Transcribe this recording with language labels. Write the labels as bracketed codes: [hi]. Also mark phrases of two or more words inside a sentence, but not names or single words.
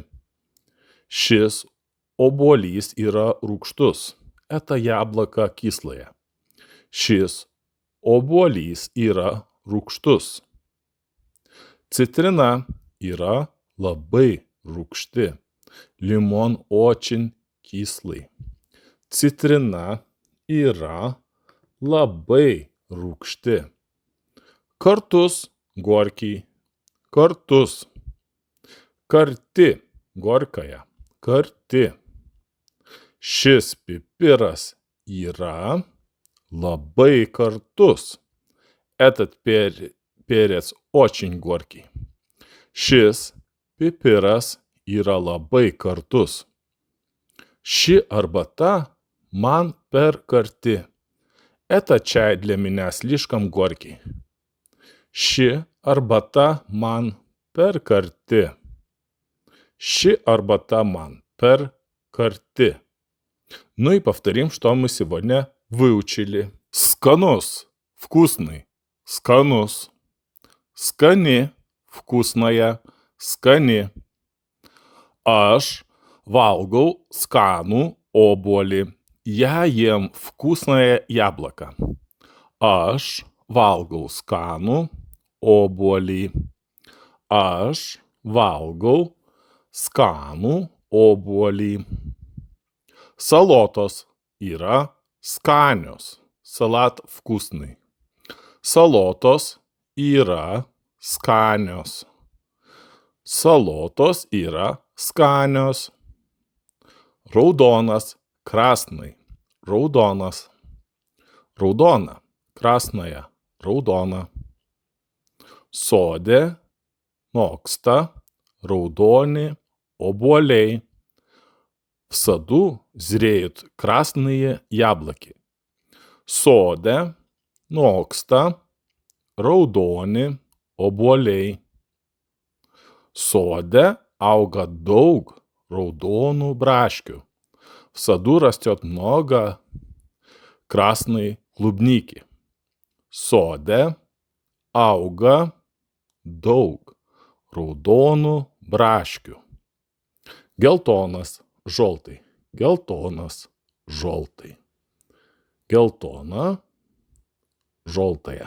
[lt] Šis obuolys yra rūgštus. [ru] Это яблоко кислое. [lt] Šis obuolys yra rūgštus. Citrina yra labai rūgšti. [ru] Лимон очень кислый. [lt] Citrina yra labai rūgšti. Kartus, горький. Kartus. Karti, горькая. Karti. Šis pipiras yra labai kartus. [ru] Этот перец очень горький. [lt] Šis pipiras yra labai kartus. Ši arbata man per karti. [ru] Это чай для меня слишком горький. [lt] Ši arbata man per karti. Ši arbata man per карти. [ru] Ну и повторим, что мы сегодня выучили. [lt] Сканус, вкусный, сканус. Скани, вкусная, скани. Aš valgau skanų obuolį. [ru] Я ем вкусное яблоко. [lt] Aš valgau skanų obuolį. Aš valgau skanų obuolį. Salotos yra skanios. [ru] Салат вкусный. [lt] Salotos yra skanios. Salotos yra skanios. Raudonas, [ru] красный. [lt] Raudonas. Раудона, красная, раудона. Sode noksta раудони obuoliai. [ru] В саду зреют красные яблоки. [lt] Sode noksta raudoni obuoliai. Sode auga daug raudonų braškių. [ru] В саду растет много красной клубники. [lt] Sode auga daug raudonų braškių. Geltonas, žoltai. Geltonas, žoltai. Geltona, žoltая.